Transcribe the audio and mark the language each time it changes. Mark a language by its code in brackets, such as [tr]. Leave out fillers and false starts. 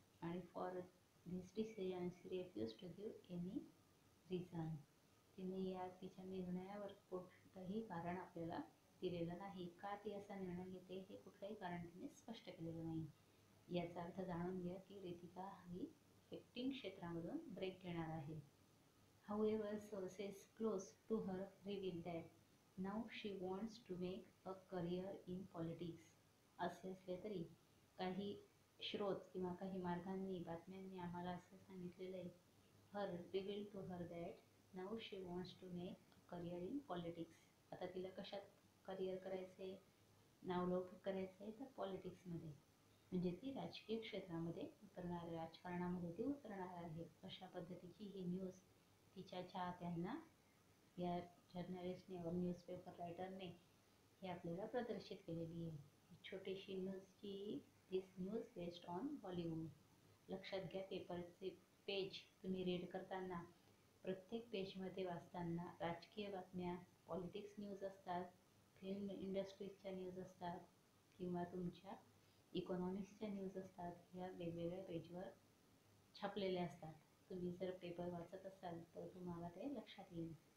[en] आणि for this decision she refuse to give any reason. [mr] तिने या तिच्या निर्णयावर कोणतंही कारण आपल्याला दिलेलं नाही. का ती असा निर्णय घेते हे कुठलंही कारण तिने स्पष्ट केलेलं नाही. याचा अर्थ जाणून घ्या की रितिका ही ॲक्टिंग क्षेत्रामधून ब्रेक घेणार आहे. [en] However, sources close to her reveal that now she wants to make a career in politics. [mr] असे असले तरी काही स्रोत किंवा काही मार्गांनी, बातम्यांनी आम्हाला असं सांगितलेलं आहे, [en] Her reveal to her that now she wants to make a career in politics. [mr] आता तिला कशात करिअर करायचं आहे, नावलौकिक करायचं आहे तर पॉलिटिक्समध्ये, म्हणजे ती राजकीय क्षेत्रामध्ये उतरणार आहे, राजकारणामध्ये ती उतरणार आहे. अशा पद्धतीची ही न्यूज तिच्या चाहत्यांना या जर्नलिस्टने और न्यूजपेपर रायटरने हे आपल्याला प्रदर्शित केलेली आहे. छोटीशी न्यूज की [en] This news based on Bollywood. [mr] लक्षात घ्या, पेपरचे पेज तुम्ही रीड करताना प्रत्येक पेजमध्ये वाचताना राजकीय बातम्या, पॉलिटिक्स न्यूज असतात, फिल्म इंडस्ट्रीजच्या न्यूज असतात किंवा तुमच्या इकॉनॉमिक्सच्या न्यूज असतात. ह्या वेगवेगळ्या पेजवर छापलेल्या असतात. तुम्ही जर पेपर वाचत असाल तर तुम्हाला ते लक्षात येईल.